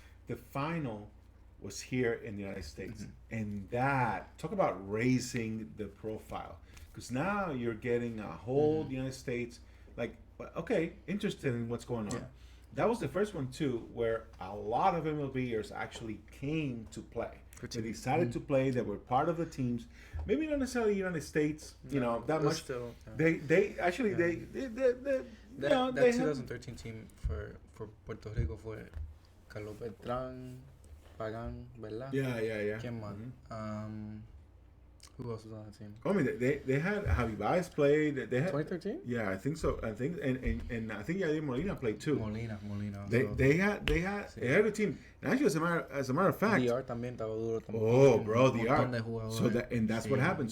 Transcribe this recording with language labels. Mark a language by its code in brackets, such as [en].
[en] The final was here in the United States, and that, talk about raising the profile, because now you're getting a whole United States, like, okay, interested in what's going on. That was the first one too, where a lot of MLBers actually came to play. They decided to play. They were part of the teams. Maybe not necessarily United States, that much. Still, they actually they that 2013 team for Puerto Rico [es] fue [en] Carlos Beltrán, Pagan, [es] ¿verdad? [en] Yeah. [es] ¿Quién más? [en] Who else was on the team? I mean, they had Javi Baez played. They had 2013. Yeah, I think so. I think and I think Yadier Molina played too. Molina. They had a team. And actually, as a matter of fact, [es] DR también estaba duro. [en] Oh, bro, DR. So that's what happened.